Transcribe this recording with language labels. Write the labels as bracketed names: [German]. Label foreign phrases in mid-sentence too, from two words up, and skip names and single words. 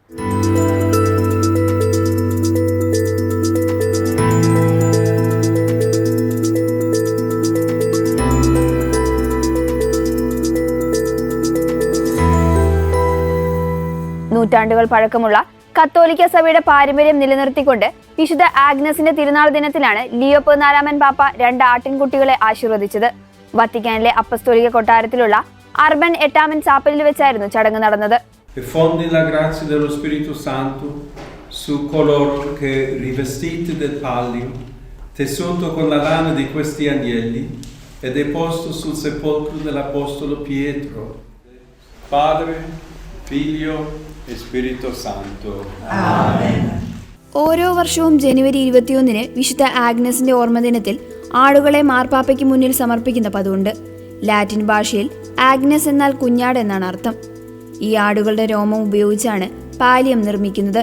[Malayalam] നൂറ്റാണ്ടുകൾ പഴക്കമുള്ള കത്തോലിക്ക സഭയുടെ പാരമ്പര്യം നിലനിർത്തിക്കൊണ്ട് വിശുദ്ധ ആഗ്നസിന്റെ തിരുനാൾ ദിനത്തിലാണ് ലിയോ 14 പാപ്പ 2 ആട്ടിൻകുട്ടികളെ ആശീർവദിച്ചത്. വത്തിക്കാനിലെ അപ്പസ്തോലിക കൊട്ടാരത്തിലുള്ള അർബൻ 8 ചാപ്പലിൽ വെച്ചായിരുന്നു ചടങ്ങ് നടന്നത്. [Italian] Fondi la grazia dello Spirito Santo su coloro che rivestiti del pallio, tessuto con la lana di questi agnelli, e deposto sul sepolcro dell'apostolo Pietro. Padre, Figlio e Spirito Santo. Amen. [Malayalam] ഓരോ വർഷവും ജനുവരി 21 വിശുദ്ധ ആഗ്നസിന്റെ ഓർമ്മദിനത്തിൽ ആടുകളെ മാർപ്പാപ്പയ്ക്ക് മുന്നിൽ സമർപ്പിക്കുന്ന പതിവുണ്ട്. ലാറ്റിൻ ഭാഷയിൽ ആഗ്നസ് എന്നാൽ കുഞ്ഞാട് എന്നാണ് അർത്ഥം. ഈ ആടുകളുടെ രോമം ഉപയോഗിച്ചാണ് പാലിയം നിർമ്മിക്കുന്നത്.